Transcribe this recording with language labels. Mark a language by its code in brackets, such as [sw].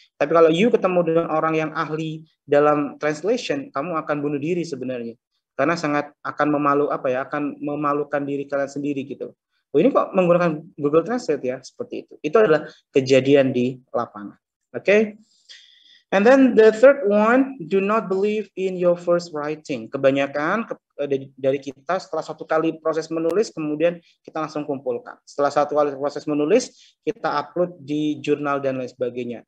[id] Tapi kalau you ketemu dengan orang yang ahli dalam translation, kamu akan bunuh diri sebenarnya. Karena sangat akan memalukan diri kalian sendiri gitu. Oh, ini kok menggunakan Google Translate ya, seperti itu. Itu adalah kejadian di lapangan. [en] Okay? And then the third one, do not believe in your first writing. [id] Kebanyakan dari kita setelah satu kali proses menulis, kemudian kita langsung kumpulkan. Setelah satu kali proses menulis, kita upload di jurnal dan lain sebagainya.